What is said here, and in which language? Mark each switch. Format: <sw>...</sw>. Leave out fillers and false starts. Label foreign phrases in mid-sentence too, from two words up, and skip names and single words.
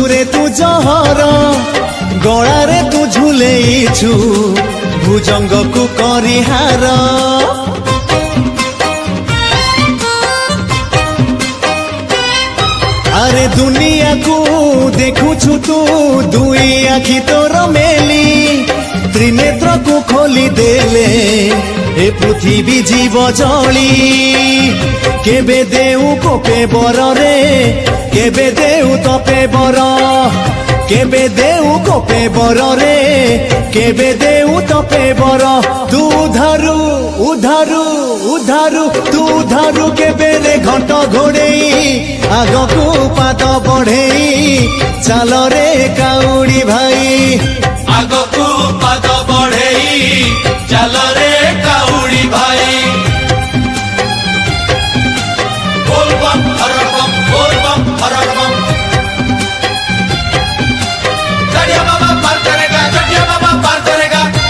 <or>ରେ ତୁ ଜହର ଗଳାରେ ତୁ ଝୁଲେଇଛୁ ଭୁଜଙ୍ଗ କୋ କରିହାର ଅରେ ଦୁନିଆ କୋ ଦେଖୁଛୁ ତୁ ଦୁଇ ଆଖି ତୋର ମେଲି ତ୍ରିନେତ୍ର କୋ ଖୋଲି ଦେଲେ ଏ ପୃଥିବୀ ଜୀବ ଜଳି କେବେ ଦେଉ କୋପେ ବର ରେ କେବେ ଦେଉ ତପେ ବର କେବେ ଦେଉ କୋପେ ବର ରେ କେବେ ଦେଉ ତପେ ବର ତୁ ଉଧାରୁ ଉଧାରୁ ଉଧାରୁ ତୁ ଉଧାରୁ କେବେ ରେ ଘଣ୍ଟ ଘୋଡ଼େଇ ଆଗକୁ ପାଦ ବଢ଼େଇ ଚଲ ରେ କାଉଡ଼ି ଭାଇ ଆଗକୁ ପାଦ ବଢ଼େଇ ଚଲ ରେ କାଉଡ଼ି ଭାଇ ବୋଲ ବମ ହର ବମ ବୋଲ ବମ ହର ବମ बोल बम हर बम</or> <hi>गड़िया बाबा पार करेगा गड़िया बाबा पार करेगा</hi>